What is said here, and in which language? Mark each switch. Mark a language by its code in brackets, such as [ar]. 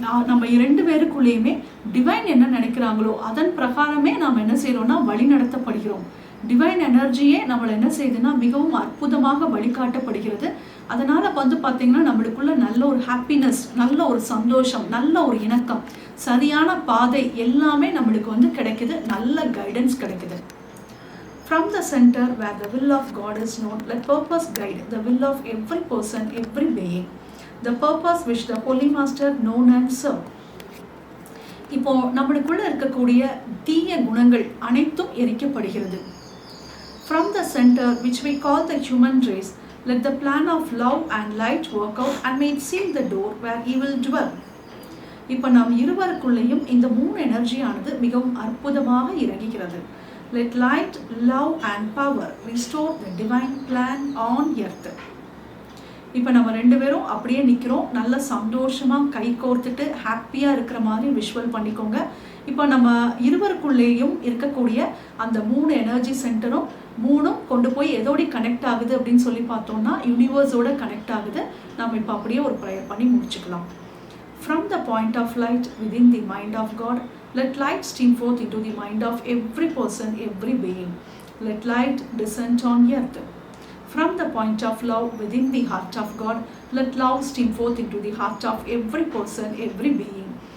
[ta] நம்ம இரண்டு பேருக்குள்ளேயுமே டிவைன் என்ன நினைக்கிறாங்களோ அதன் பிரகாரமே நாம் என்ன செய்யறோம்னா வழி நடத்தப்படுகிறோம். டிவைன் எனர்ஜியே நம்மளை என்ன செய்யுதுன்னா மிகவும் அற்புதமாக வழிகாட்டப்படுகிறது. அதனால வந்து பார்த்தீங்கன்னா நம்மளுக்குள்ள நல்ல ஒரு ஹாப்பினஸ், நல்ல ஒரு சந்தோஷம், நல்ல ஒரு இணக்கம், சரியான பாதை எல்லாமே நம்மளுக்கு வந்து கிடைக்குது. நல்ல கைடன்ஸ் கிடைக்குது. [en] From the center where the will of God is known, let purpose guide the will of every person, every being. The purpose which the Holy Master known and served. [ta] இப்போ நம்மளுக்குள்ள இருக்கக்கூடிய தீய குணங்கள் அனைத்தும் எரிக்கப்படுகிறது. [en] From the center which we call the human race, let the plan of love and light work out and may it seal the door where evil dwell. [ta] இப்போ நாம் இருவருக்குள்ளேயும் இந்த மூணு எனர்ஜியானது மிகவும் அற்புதமாக இறங்குகிறது. [en] Let light, love and power restore the divine plan on earth. [ta] இப்போ நம்ம ரெண்டு பேரும் அப்படியே நிற்கிறோம். நல்ல சந்தோஷமாக கை கோர்த்துட்டு ஹாப்பியாக இருக்கிற மாதிரி விஷுவல் பண்ணிக்கோங்க. இப்போ நம்ம இருவருக்குள்ளேயும் இருக்கக்கூடிய அந்த மூணு எனர்ஜி சென்டரும் மூணும் கொண்டு போய் எதோடி கனெக்ட் ஆகுது அப்படின்னு சொல்லி பார்த்தோம்னா யூனிவர்ஸோட கனெக்ட் ஆகுது. நம்ம இப்போ அப்படியே ஒரு ப்ரேயர் பண்ணி முடிச்சுக்கலாம். [en] From the point of light within the mind of God, let light stream forth into the mind of every person, every being. Let light descend on earth. From the point of love within the heart of God, let love stream forth into the heart of every person, every being.